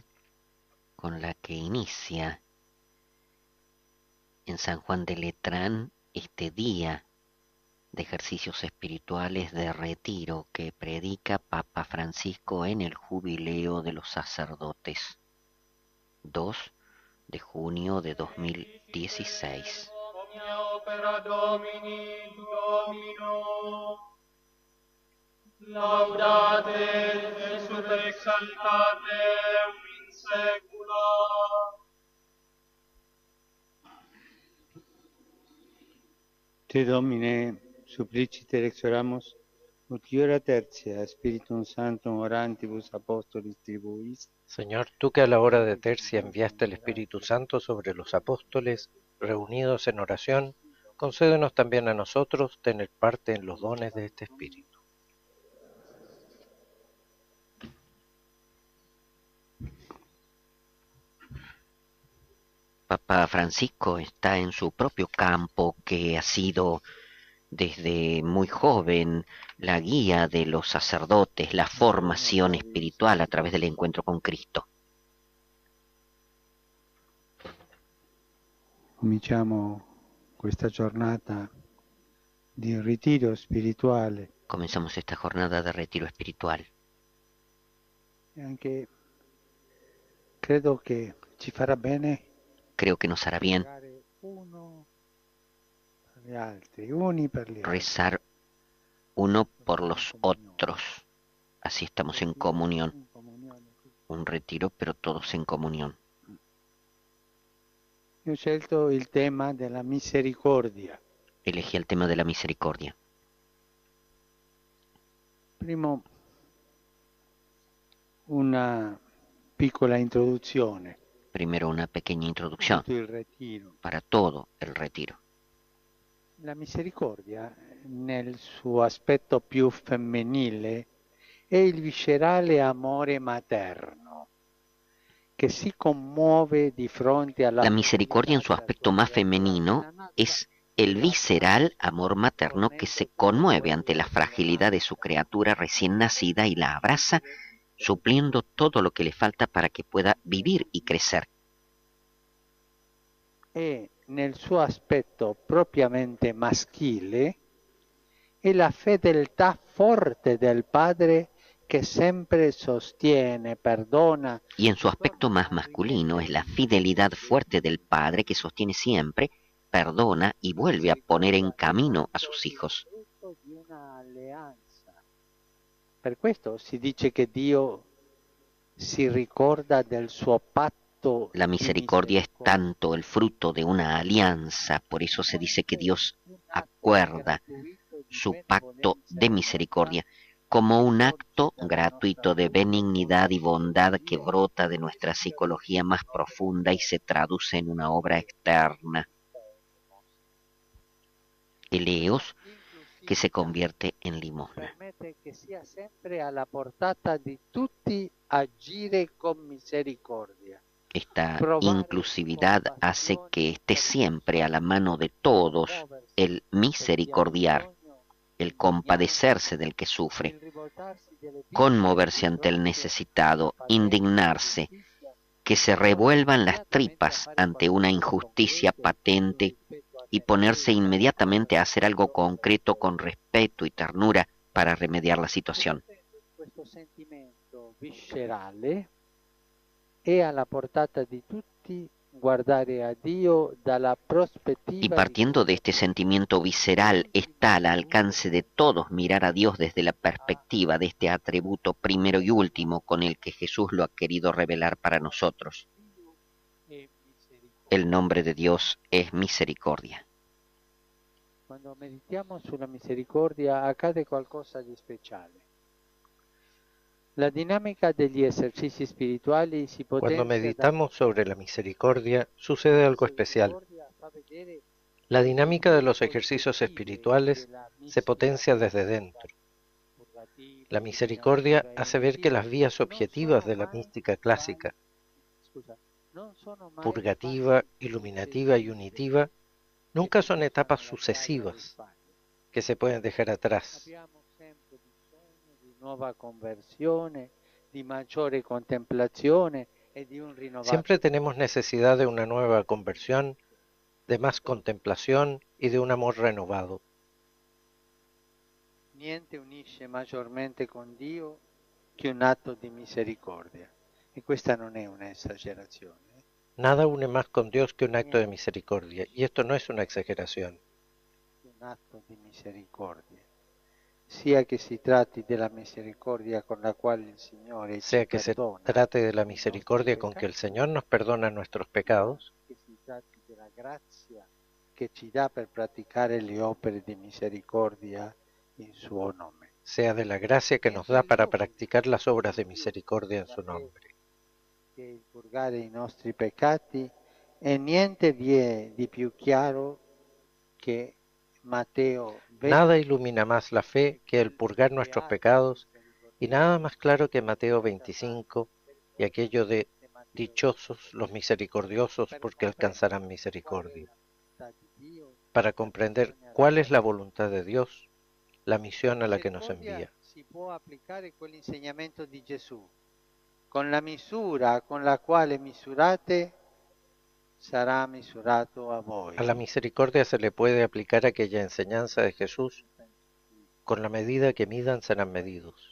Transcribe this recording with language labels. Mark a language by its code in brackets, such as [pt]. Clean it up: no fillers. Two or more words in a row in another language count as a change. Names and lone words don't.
[es] con la que inicia en San Juan de Letrán este día de ejercicios espirituales de retiro que predica Papa Francisco en el Jubileo de los Sacerdotes, 2 de junio de 2016. [la] Omnia opera Domini Domino. Laudate et super exaltate in saecula. Te Domine, supplicite exoramus, ut iura tertia Spiritum Sanctum orantibus apostolis tribuis, [es] Señor, tú que a la hora de tercia enviaste el Espíritu Santo sobre los apóstoles, reunidos en oración, concédenos también a nosotros tener parte en los dones de este Espíritu. Papa Francisco está en su propio campo, que ha sido desde muy joven la guía de los sacerdotes, la formación espiritual a través del encuentro con Cristo. [it] cominciamo questa giornata di ritiro spirituale [es] Comenzamos esta jornada de retiro espiritual [it] e anche credo che ci farà bene [es] creo que nos hará bien [it] pregare uno per gli altri, uni per gli altri. [es] rezar uno por los otros. Así estamos en comunión. [it] In comunione. [es] Un retiro, pero todos en comunión. [it] Io ho scelto il tema della misericordia. [es] Elegí el tema de la misericordia. [it] Primo, una piccola introduzione [es] Primero una pequeña [it] a [es] introducción [it] tutto il ritiro. [es] para todo el retiro. [it] La misericordia, nel suo aspetto più femminile, è il viscerale amore materno che si commuove di fronte alla [es] La misericordia en su aspecto más femenino es el visceral amor materno que se conmueve ante la fragilidad de su criatura recién nacida y la abraza, supliendo todo lo que le falta para que pueda vivir y crecer. [it] e nel suo aspetto propriamente maschile è la fedeltà forte del padre che sempre sostiene, perdona. [es] Y en su aspecto más masculino es la fidelidad fuerte del padre que sostiene siempre, perdona y vuelve a poner en camino a sus hijos. [it] Di una alleanza. Per questo si dice che Dio si ricorda del suo patto. [es] La misericordia es tanto el fruto de una alianza, por eso se dice que Dios acuerda su pacto de misericordia como un acto gratuito de benignidad y bondad que brota de nuestra psicología más profunda y se traduce en una obra externa. Eleos que se convierte en limosna. [it] Permette che sia sempre alla portata di tutti agire con misericordia. [es] Esta inclusividad hace que esté siempre a la mano de todos el misericordiar, el compadecerse del que sufre, conmoverse ante el necesitado, indignarse, que se revuelvan las tripas ante una injusticia patente y ponerse inmediatamente a hacer algo concreto con respeto y ternura para remediar la situación. [it] Questo sentimento viscerale è alla portata di tutti guardare a Dio dalla prospettiva [es] Y partiendo de este sentimiento visceral, está al alcance de todos mirar a Dios desde la perspectiva de este atributo primero y último con el que Jesús lo ha querido revelar para nosotros. El nombre de Dios es misericordia. [it] Quando meditiamo sulla misericordia accade qualcosa di speciale. [es] La dinámica [it] degli esercizi spirituali si [es] Cuando [it] potenzia [es] meditamos sobre la misericordia, sucede algo especial. La dinámica de los ejercicios espirituales se potencia desde dentro. La misericordia hace ver que las vías objetivas de la mística clásica, purgativa, iluminativa y unitiva, nunca son etapas sucesivas que se pueden dejar atrás. [it] Abbiamo sempre bisogno di nuova conversione, di maggiore contemplazione e di un rinnovato. [es] Siempre tenemos necesidad de una nueva conversión, de más contemplación y de un amor renovado. [it] Niente unisce maggiormente con Dio che un atto di misericordia. E questa non è un'esagerazione. [es] Nada une más con Dios que un acto de misericordia, y esto no es una exageración. [it] Un atto di misericordia. Sia che si tratti della misericordia con la quale il Signore [es] Sea [it] ci [es] que se [it] perdona, [es] trate de la misericordia con que el Señor nos perdona nuestros pecados, [it] che si tratti della grazia che ci dà per praticare le opere di misericordia in suo nome. [es] sea de la gracia que nos da para practicar las obras de misericordia en su nombre. [it] Che il purgare i nostri peccati e niente vi è di più chiaro che Mateo 20, [es] Nada ilumina más la fe que el purgar nuestros pecados, y nada más claro que Mateo 25 y aquello de dichosos los misericordiosos porque alcanzarán misericordia. Para comprender cuál es la voluntad de Dios, la misión a la que nos envía. [it] Si può applicare quell'insegnamento di Gesù. Con la misura con la quale misurate sarà misurato a voi. [es] A la misericordia se le puede aplicar aquella enseñanza de Jesús: con la medida que midan serán medidos.